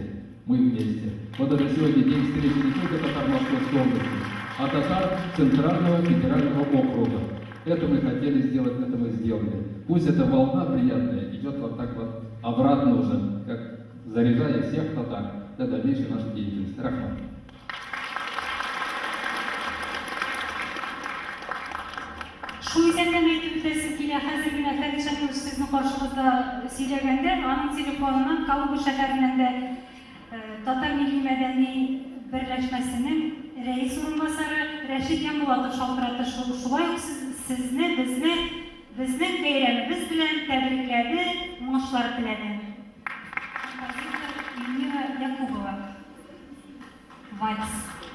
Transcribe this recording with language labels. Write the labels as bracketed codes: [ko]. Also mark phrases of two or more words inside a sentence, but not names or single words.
[ru] Вот это сегодня день встречи не только татар Московской области, а татар Центрального федерального округа. Это мы хотели сделать, это мы сделали. Пусть эта волна приятная идет вот так вот обратно уже, как заряжая всех татар для дальнейшей нашей деятельности. [tt] Рахмат. Шу исәпләмә итеп үтәсе килә хәзер генә Фәрит Шамилов сезнең каршыгызда сөйләгәндә, аның телефоныннан Калуга шәһәреннән дә Татар милли мәдәни берләшмәсенең рәис урынбасары Рәшид Янбулатов шалтырата. Шулай ук сезне безнең бәйрәмебез белән тәбрикләде, уңышлар теләде. Эльмира Якубова. Вальс.